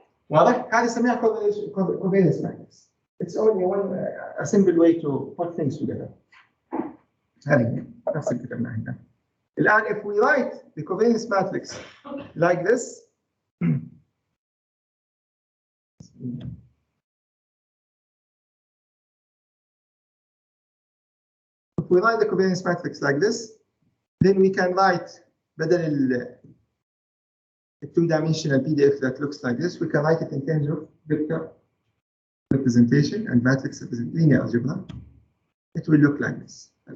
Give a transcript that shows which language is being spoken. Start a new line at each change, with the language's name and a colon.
Arabic: واضح؟ هذه نسميها covariance matrix.
English: It's only a simple way to put things together.
Arabic: هذه نفس اللي كتبناها هنا. الآن
English: if we write the covariance matrix like this, if we write the covariance matrix like this, then we can write
Arabic: بدل
English: a two-dimensional PDF that looks like this, we can write it in terms of vector representation and matrix linear algebra. It will look like this.